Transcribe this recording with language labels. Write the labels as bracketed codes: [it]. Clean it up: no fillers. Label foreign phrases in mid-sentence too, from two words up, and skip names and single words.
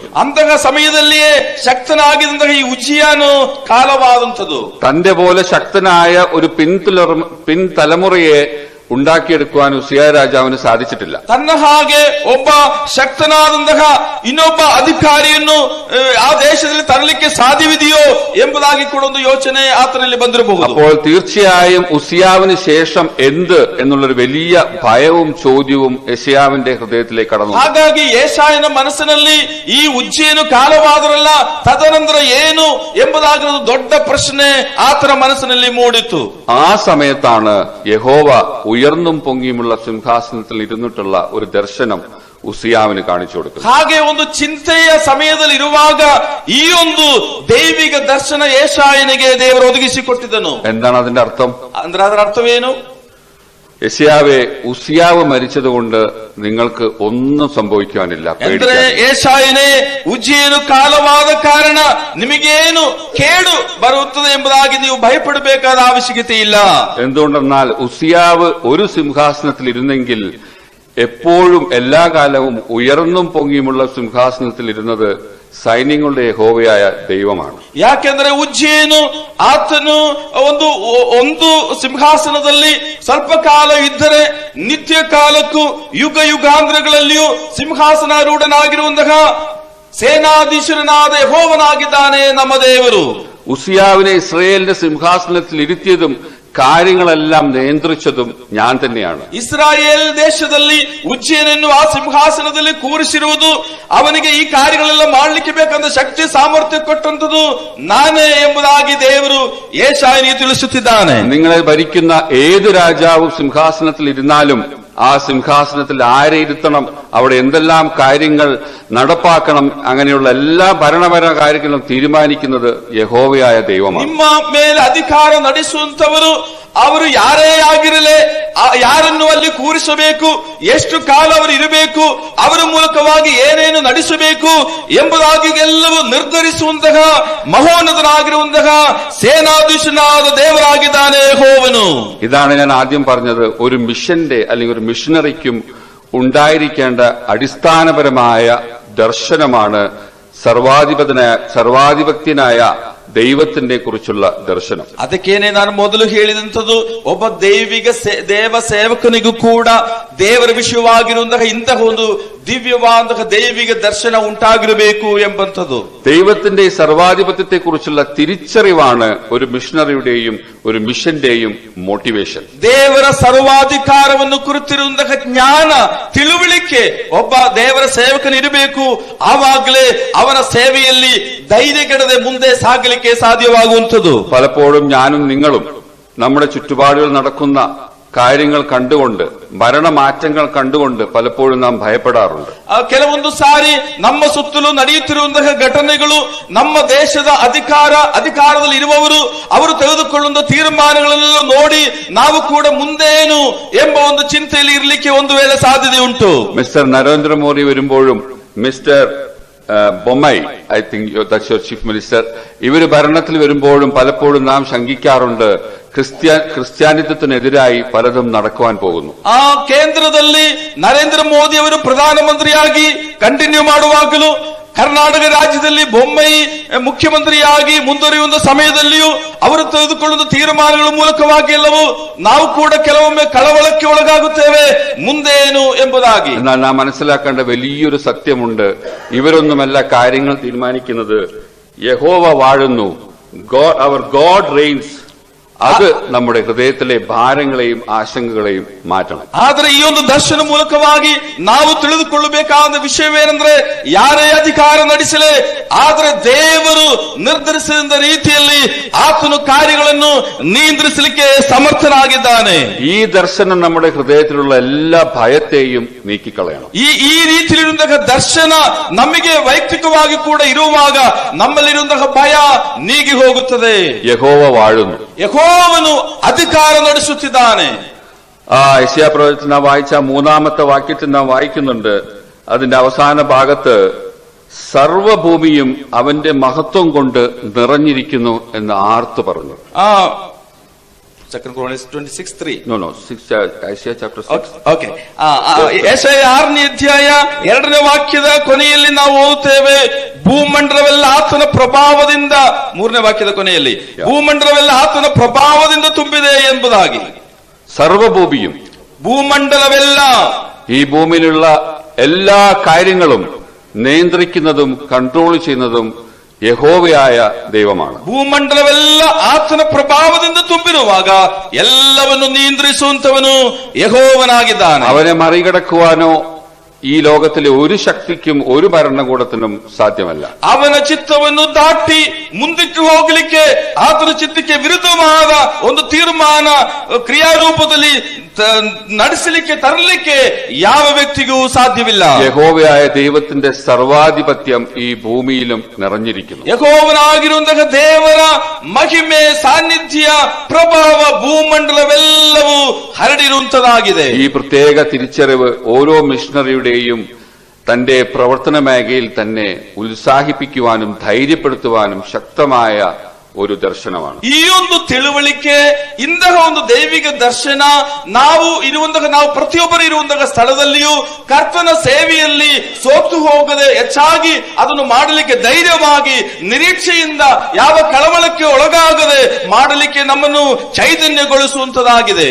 [kn] ಅಂತಹ ಸಮಯದಲ್ಲಿಯೇ ಶಕ್ತನಾಗಿದ್ದಂತಹ ಈ ಉಜ್ಜೀಯನು ಕಾಲವಾದಂಥದ್ದು. [ml] തന്റെ പോലെ ശക്തനായ ഒരു പിൻതലമുറയെ ഉണ്ടാക്കിയെടുക്കുവാൻ ഉസിയ രാജാവിന് സാധിച്ചിട്ടില്ല. [kn] ತನ್ನ ಹಾಗೆ ಒಬ್ಬ ಶಕ್ತನಾದಂತಹ ಇನ್ನೊಬ್ಬ ಅಧಿಕಾರಿಯನ್ನು ಆ ದೇಶದಲ್ಲಿ ತರಲಿಕ್ಕೆ ಸಾಧ್ಯವಿದೆಯೋ ಎಂಬುದಾಗಿ ಕೂಡ ಒಂದು ಯೋಚನೆ ಆತನಲ್ಲಿ ಬಂದಿರಬಹುದು. [ml] അപ്പോൾ തീർച്ചയായും ഉസിയാവിന് ശേഷം എന്ത് എന്നുള്ളൊരു വലിയ ഭയവും ചോദ്യവും യെശയ്യാവിന്റെ ഹൃദയത്തിലേക്ക് കടന്നു. [kn] ಹಾಗಾಗಿ ಯೆಶಾಯನ ಮನಸ್ಸಿನಲ್ಲಿ ಈ ಉಜ್ಜೀಯನು ಕಾಲವಾದರಲ್ಲ, ತದನಂತರ ಏನು ಎಂಬುದಾಗಿ ಒಂದು ದೊಡ್ಡ ಪ್ರಶ್ನೆ ಆತನ ಮನಸ್ಸಿನಲ್ಲಿ ಮೂಡಿತು. [ml] ആ സമയത്താണ് യഹോവ ഉയർന്നും പൊങ്ങിയുമുള്ള സിംഹാസനത്തിൽ ഇരുന്നിട്ടുള്ള ഒരു ദർശനം ഉസിയാവിന് കാണിച്ചു കൊടുക്കുന്നത്. [kn] ಹಾಗೆ ಒಂದು ಚಿಂತೆಯ ಸಮಯದಲ್ಲಿ ಇರುವಾಗ ಈ ಒಂದು ದೈವಿಕ ದರ್ಶನ ಯೆಶಾಯನಿಗೆ ದೇವರು ಒದಗಿಸಿಕೊಟ್ಟಿದ್ದನು. [ml] എന്താണ് അതിന്റെ അർത്ഥം? [kn] ಅಂದ್ರೆ ಅದರ ಅರ್ಥವೇನು? [ml] യെശയ്യാവേ, ഉസിയാവ് മരിച്ചതുകൊണ്ട് നിങ്ങൾക്ക് ഒന്നും സംഭവിക്കാനില്ല, [kn] ಅಂದ್ರೆ ಯೆಶಾಯನೇ, ಉಜ್ಜೀಯನು ಕಾಲವಾದ ಕಾರಣ ನಿಮಗೇನು ಕೇಡು ಬರುತ್ತದೆ ಎಂಬುದಾಗಿ ನೀವು ಭಯಪಡಬೇಕಾದ ಅವಶ್ಯಕತೆ ಇಲ್ಲ. [ml] എന്തുകൊണ്ടെന്നാൽ ഉസിയാവ് ഒരു സിംഹാസനത്തിൽ ഇരുന്നെങ്കിൽ എപ്പോഴും എല്ലാ കാലവും ഉയർന്നും പൊങ്ങിയുമുള്ള സിംഹാസനത്തിൽ ഇരുന്നത് സൈന്യങ്ങളുടെ യഹോവയായ ദൈവമാണ്. [kn] ಯಾಕೆಂದ್ರೆ ಉಜ್ಜೇನು ಆತನು ಒಂದು ಸಿಂಹಾಸನದಲ್ಲಿ ಸ್ವಲ್ಪ ಕಾಲ ಇದ್ದರೆ ನಿತ್ಯ ಕಾಲಕ್ಕೂ ಯುಗ ಯುಗಾಂತರಗಳಲ್ಲಿಯೂ ಸಿಂಹಾಸನಾರೂಢನಾಗಿರುವಂತಹ ಸೇನಾಧೀಶನಾದ ಯೆಹೋವನಾಗಿದ್ದಾನೆ ನಮ್ಮ ದೇವರು. [ml] ഉസിയാവിനെ ഇസ്രയേലിന്റെ സിംഹാസനത്തിൽ ഇരുത്തിയതും കാര്യങ്ങളെല്ലാം നിയന്ത്രിച്ചതും ഞാൻ തന്നെയാണ്. [kn] ಇಸ್ರಾಯೇಲ್ ದೇಶದಲ್ಲಿ ಉಜ್ಜೇನನ್ನು ಆ ಸಿಂಹಾಸನದಲ್ಲಿ ಕೂರಿಸಿರುವುದು, ಅವನಿಗೆ ಈ ಕಾರ್ಯಗಳೆಲ್ಲ ಮಾಡಲಿಕ್ಕೆ ಬೇಕಂತ ಶಕ್ತಿ ಸಾಮರ್ಥ್ಯ ಕೊಟ್ಟಂತದ್ದು ನಾನೇ ಎಂಬುದಾಗಿ ದೇವರು ಯೆಶಾಯನಿಗೆ ತಿಳಿಸುತ್ತಿದ್ದಾನೆ. [ml] നിങ്ങളെ ഭരിക്കുന്ന ഏത് രാജാവും സിംഹാസനത്തിൽ ഇരുന്നാലും ആ സിംഹാസനത്തിൽ ആരെ ഇരുത്തണം, അവിടെ എന്തെല്ലാം കാര്യങ്ങൾ നടപ്പാക്കണം, അങ്ങനെയുള്ള എല്ലാ ഭരണപര കാര്യങ്ങളും തീരുമാനിക്കുന്നത് യഹോവയായ ദൈവമാണ്. [kn] ನಿಮ್ಮ ಮೇಲೆ ಅಧಿಕಾರ ನಡೆಸುವಂತವರು ಅವರು ಯಾರೇ ಆಗಿರಲಿ, ಯಾರನ್ನು ಅಲ್ಲಿ ಕೂರಿಸಬೇಕು, ಎಷ್ಟು ಕಾಲ ಅವರು ಇರಬೇಕು, ಅವರ ಮೂಲಕವಾಗಿ ಏನೇನು ನಡೆಸಬೇಕು ಎಂಬುದಾಗಿ ಎಲ್ಲವೂ ನಿರ್ಧರಿಸುವಂತಹ ಮಹೋನ್ನತನಾಗಿರುವಂತಹ ಸೇನಾಧೀಶನಾದ ದೇವರಾಗಿದ್ದಾನೆ ಯೆಹೋವನು. [ml] ഇതാണ് ഞാൻ ആദ്യം പറഞ്ഞത്. ഒരു മിഷന്റെ അല്ലെങ്കിൽ ഒരു മിഷനറിക്കും ഉണ്ടായിരിക്കേണ്ട അടിസ്ഥാനപരമായ ദർശനമാണ് സർവാധിപത്യനായ ദൈവത്തിനെ കുറിച്ചുള്ള ദർശനം. [kn] ಅದಕ್ಕೇನೆ ನಾನು ಮೊದಲು ಹೇಳಿದಂಥದ್ದು, ಒಬ್ಬ ದೇವ ಸೇವಕನಿಗೂ ಕೂಡ ದೇವರ ವಿಷಯವಾಗಿರುವಂತಹ ಇಂತಹ ಒಂದು ದಿವ್ಯವಾದಂತಹ ದೈವಿಕ ದರ್ಶನ ಉಂಟಾಗಿರಬೇಕು ಎಂಬಂಥದ್ದು. [ml] ദൈവത്തിന്റെ ഈ സർവാധിപത്യത്തെ കുറിച്ചുള്ള തിരിച്ചറിവാണ് ഒരു മിഷണറിയുടെയും ഒരു മിഷന്റെയും മോട്ടിവേഷൻ. [kn] ದೇವರ ಸರ್ವಾಧಿಕಾರವನ್ನು ಕುರಿತಿರುವಂತಹ ಜ್ಞಾನ, ತಿಳುವಳಿಕೆ ಒಬ್ಬ ದೇವರ ಸೇವಕನಿರಬೇಕು. ಆವಾಗಲೇ ಅವನ ಸೇವೆಯಲ್ಲಿ ಧೈರ್ಯಗೆಡದೆ ಮುಂದೆ ಸಾಗಲಿಕ್ಕೆ സാധ്യമാകുന്നത്. [ml] പലപ്പോഴും ഞാനും നിങ്ങളും നമ്മുടെ ചുറ്റുപാടുകൾ നടക്കുന്ന കാര്യങ്ങൾ കണ്ടുകൊണ്ട്, ഭരണമാറ്റങ്ങൾ കണ്ടുകൊണ്ട് പലപ്പോഴും നാം ഭയപ്പെടാറുണ്ട്. [kn] ಕೆಲವೊಂದು ಸಾರಿ ನಮ್ಮ ಸುತ್ತಲೂ ನಡೆಯುತ್ತಿರುವಂತಹ ಘಟನೆಗಳು, ನಮ್ಮ ದೇಶದ ಅಧಿಕಾರದಲ್ಲಿ ಇರುವವರು ಅವರು ತೆಗೆದುಕೊಳ್ಳುವ ತೀರ್ಮಾನಗಳೆಲ್ಲ ನೋಡಿ ನಾವು ಕೂಡ ಮುಂದೇನು ಎಂಬ ಒಂದು ಚಿಂತೆಯಲ್ಲಿ ಇರಲಿಕ್ಕೆ ಒಂದು ವೇಳೆ ಸಾಧ್ಯತೆ ಉಂಟು. [ml] മിസ്റ്റർ നരേന്ദ്രമോദി വരുമ്പോഴും മിസ്റ്റർ ബൊമ്മായി, [en] I think that's your chief minister, [ml] ഇവര് ഭരണത്തിൽ വരുമ്പോഴും പലപ്പോഴും നാം ശങ്കിക്കാറുണ്ട് ക്രിസ്ത്യാനിത്വത്തിനെതിരായി പലതും നടക്കുവാൻ പോകുന്നു. [kn] ಆ ಕೇಂದ್ರದಲ್ಲಿ ನರೇಂದ್ರ ಮೋದಿ ಅವರು ಪ್ರಧಾನಮಂತ್ರಿಯಾಗಿ ಕಂಟಿನ್ಯೂ ಮಾಡುವಾಗಲೂ, ಕರ್ನಾಟಕ ರಾಜ್ಯದಲ್ಲಿ ಬೊಮ್ಮಾಯಿ ಮುಖ್ಯಮಂತ್ರಿಯಾಗಿ ಮುಂದುವರಿಯುವ ಸಮಯದಲ್ಲಿಯೂ ಅವರು ತೆಗೆದುಕೊಳ್ಳುವ ತೀರ್ಮಾನಗಳ ಮೂಲಕವಾಗಿ ಎಲ್ಲವೂ ನಾವು ಕೂಡ ಕೆಲವೊಮ್ಮೆ ಕಳವಳಕ್ಕೆ ಒಳಗಾಗುತ್ತೇವೆ, ಮುಂದೇನು ಎಂಬುದಾಗಿ. [ml] എന്നാൽ നാം മനസ്സിലാക്കേണ്ട വലിയൊരു സത്യമുണ്ട്. ഇവരൊന്നുമല്ല കാര്യങ്ങൾ തീരുമാനിക്കുന്നത്, യഹോവ വാഴുന്നു, അവർ [en] God reigns. [ml] അത് നമ്മുടെ ഹൃദയത്തിലെ ഭാരങ്ങളെയും ആശങ്കകളെയും മാറ്റണം. [kn] ಆದರೆ ಈ ಒಂದು ದರ್ಶನ ಮೂಲಕವಾಗಿ ನಾವು ತಿಳಿದುಕೊಳ್ಳಬೇಕಾದ ವಿಷಯವೇನೆಂದ್ರೆ, ಯಾರೇ ಅಧಿಕಾರ ನಡೆಸಲಿ, ಆದರೆ ದೇವರು ನಿರ್ಧರಿಸಿದ ರೀತಿಯಲ್ಲಿ ಆತನು ಕಾರ್ಯಗಳನ್ನು ನಿಯಂತ್ರಿಸಲಿಕ್ಕೆ ಸಮರ್ಥನಾಗಿದ್ದಾನೆ. [ml] ഈ ദർശനം നമ്മുടെ ഹൃദയത്തിലുള്ള എല്ലാ ഭയത്തെയും നീക്കിക്കളയണം. [kn] ಈ ರೀತಿಯಲ್ಲಿರುವಂತಹ ದರ್ಶನ ನಮಗೆ ವೈಯಕ್ತಿಕವಾಗಿ ಕೂಡ ಇರುವಾಗ ನಮ್ಮಲ್ಲಿರುವಂತಹ ಭಯ ನೀಗಿ ಹೋಗುತ್ತದೆ. [ml] യഹോവ വാഴുന്നു, [kn] ಯೆಹೋವನು ಅಧಿಕಾರ ನಡೆಸುತ್ತಿದ್ದಾನೆ. [ml] യെശയ്യാ പ്രവചനത്തിൽ നാം വായിച്ച 3-ാമത്തെ വാക്യത്തിൽ നാം വായിക്കുന്നുണ്ട്, അതിന്റെ അവസാന ഭാഗത്ത് സർവഭൂമിയും അവന്റെ മഹത്വം കൊണ്ട് നിറഞ്ഞിരിക്കുന്നു എന്ന് ആർത്തു പറഞ്ഞു. [en] 2 Chronicles 26:3. Isaiah chapter 6. [kn] ಓಕೆ, ಯೆಶಾಯ 6ನೇ ಅಧ್ಯಾಯ 2ನೇ ವಾಕ್ಯದ ಕೊನೆಯಲ್ಲಿ ನಾವು ಓದುತ್ತೇವೆ, ಭೂಮಂಡಲವೆಲ್ಲ ಆತನ ಪ್ರಭಾವದಿಂದ, 3ನೇ ವಾಕ್ಯದ ಕೊನೆಯಲ್ಲಿ ಭೂಮಂಡಲವೆಲ್ಲ ಆತನ ಪ್ರಭಾವದಿಂದ ತುಂಬಿದೆ ಎಂಬುದಾಗಿ. [ml] സർവഭൂമിയും, [kn] ഭൂമണ്ഡലವೆಲ್ಲ, [ml] ഈ ഭൂമിയിലുള്ള എല്ലാ കാര്യങ്ങളും നിയന്ത്രിക്കുന്നതും കൺട്രോൾ ചെയ്യുന്നതും യഹോവയായ ദൈവമാണ്. [kn] ಭೂಮಂಡಲವೆಲ್ಲ ಆತನ ಪ್ರಭಾವದಿಂದ ತುಂಬಿರುವಾಗ ಎಲ್ಲವನ್ನು ನಿಯಂತ್ರಿಸುವಂತವನು ಯೆಹೋವನಾಗಿದ್ದಾನೆ. [ml] അവനെ മറികടക്കുവാനോ ഈ ലോകത്തിലെ ഒരു ശക്തിക്കും ഒരു ഭരണകൂടത്തിനും സാധ്യമല്ല. [kn] ಅವನ ಚಿತ್ತವನ್ನು ದಾಟಿ ಮುಂದಕ್ಕೆ ಹೋಗಲಿಕ್ಕೆ, ಆತನ ಚಿತ್ತಕ್ಕೆ ವಿರುದ್ಧವಾದ ಒಂದು ತೀರ್ಮಾನ ಕ್ರಿಯಾರೂಪದಲ್ಲಿ ನಡೆಸಲಿಕ್ಕೆ ತರಲಿಕ್ಕೆ ಯಾವ ವ್ಯಕ್ತಿಗೂ ಸಾಧ್ಯವಿಲ್ಲ. [ml] യഹോവയായ ദൈവത്തിന്റെ സർവാധിപത്യം ഈ ഭൂമിയിലും നിറഞ്ഞിരിക്കുന്നു. [kn] ಯೆಹೋವನಾಗಿರುವಂತಹ ದೇವರ ಮಹಿಮೆ, ಸಾನ್ನಿಧ್ಯ, ಪ್ರಭಾವ ಭೂಮಂಡಲವೆಲ್ಲವೂ ಹರಡಿರುವಂತದಾಗಿದೆ. [ml] ഈ പ്രത്യേക തിരിച്ചറിവ് ഓരോ മിഷണറിയുടെയും തന്റെ പ്രവർത്തന മേഖലയിൽ തന്നെ ഉത്സാഹിപ്പിക്കുവാനും ധൈര്യപ്പെടുത്തുവാനും ശക്തമായ ഒരു ദർശനമാണ്. [kn] ಈ ಒಂದು ತಿಳುವಳಿಕೆ, ಇಂತಹ ಒಂದು ದೈವಿಕ ದರ್ಶನ ನಾವು ಪ್ರತಿಯೊಬ್ಬರು ಇರುವಂತಹ ಸ್ಥಳದಲ್ಲಿಯೂ ಕರ್ತನ ಸೇವೆಯಲ್ಲಿ ಸೋತು ಹೋಗದೆ ಹೆಚ್ಚಾಗಿ ಅದನ್ನು ಮಾಡಲಿಕ್ಕೆ ಧೈರ್ಯವಾಗಿ ನಿರೀಕ್ಷೆಯಿಂದ ಯಾವ ಕಳವಳಕ್ಕೆ ಒಳಗಾಗದೆ ಮಾಡಲಿಕ್ಕೆ ನಮ್ಮನ್ನು ചൈതന്യಗೊಳಿಸುವಂತದಾಗಿದೆ.